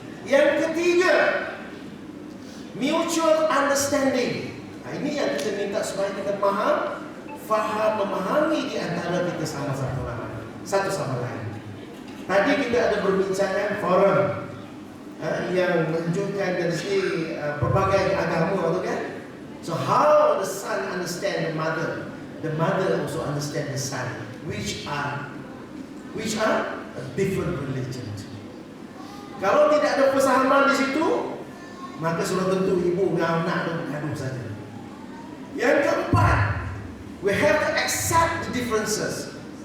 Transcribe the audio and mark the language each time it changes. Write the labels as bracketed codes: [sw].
[ms] Yang ketiga, [en] mutual understanding. [ms] Ini yang kita minta supaya kita faham, memahami di antara kita satu sama lain. Tadi kita ada berbincangan forum yang menunjukkan dari segi berbagai agama, tu kan? [en] So how the son understand the mother also understand the son, which are a different religion. [ms] Kalau tidak ada persamaan di situ, maka sudah tentu ibu dan anak itu bergaduh saja. Yang keempat, [en] we have to accept the differences.